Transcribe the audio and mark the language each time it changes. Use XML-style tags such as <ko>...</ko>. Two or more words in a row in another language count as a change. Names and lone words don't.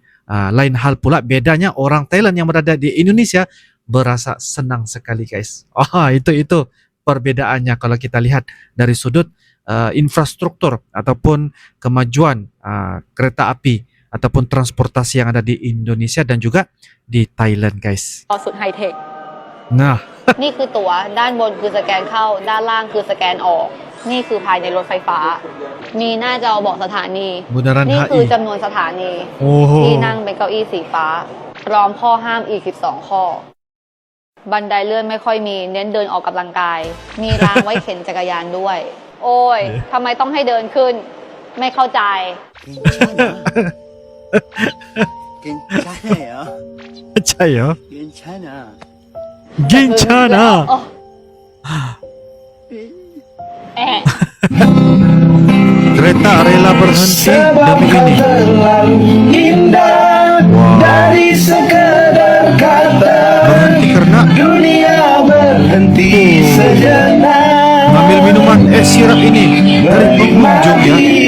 <id>Lain hal pula bedanya orang Thailand yang berada di Indonesia berasa senang sekali guys. Itu perbedaannya kalau kita lihat dari sudut infrastruktur ataupun kemajuan kereta api ataupun transportasi yang ada di Indonesia dan juga di Thailand guys.</id> <th>สุดไฮเทค</th> <id>Nah,</id> <th>นี่คือตั๋วด้านบนคือสแกนเข้า ด้านล่างคือสแกนออก นี่คือภายในรถไฟฟ้า มีหน้าจอบอกสถานี Bundaran นี่คือ HI. จำนวนสถานี Oh. ที่นั่งเป็นเก้าอี้สีฟ้า พร้อมข้อห้ามอีก 12 ข้อ บันไดเลื่อนไม่ค่อยมี เน้นเดินออกกำลังกาย มีรางไว้เข็นจักรยานด้วย โอ้ยทำไมต้องให้เดินขึ้น ไม่เข้าใจ</th> <ko>괜찮아요. 차요. 괜찮아. 괜찮아.</ko> <th>โอ้แอะ</th> <id>Kereta rela berhenti demi ini. Wow. Berhenti karena mengambil minuman sirap ini dari pengunjung ya.</id>